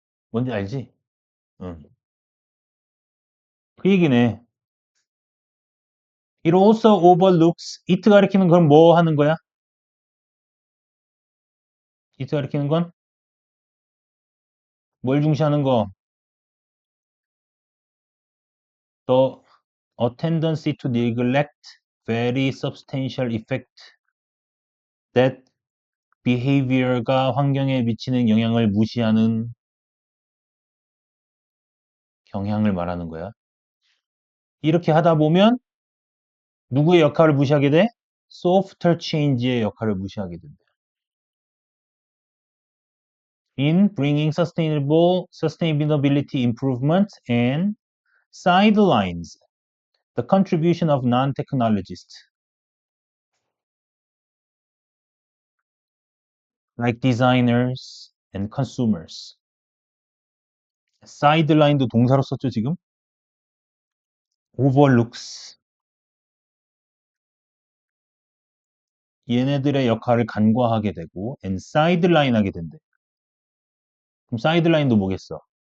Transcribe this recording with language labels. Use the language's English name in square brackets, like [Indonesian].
[Korean] 뭔지 알지? 응. 그 얘기네. [English] It also overlooks. [Korean] it 가리키는 건 뭐 하는 거야? it 가리키는 건 뭘 중시하는 거? [English] The a tendency to neglect very substantial effect that behavior가 [Korean] 환경에 미치는 영향을 무시하는 경향을 말하는 거야. 이렇게 하다 보면 누구의 역할을 무시하게 돼? [English] Softer change [Korean] 의 역할을 무시하게 된다. [English] In bringing sustainability improvements and sidelines the contribution of non-technologists like designers and consumers. [Korean] sideline도 동사로 썼죠, 지금? [English] overlooks. [Korean] 얘네들의 역할을 간과하게 되고 [English] and sideline [Korean] 하게 된대. 그럼 sideline도 뭐겠어?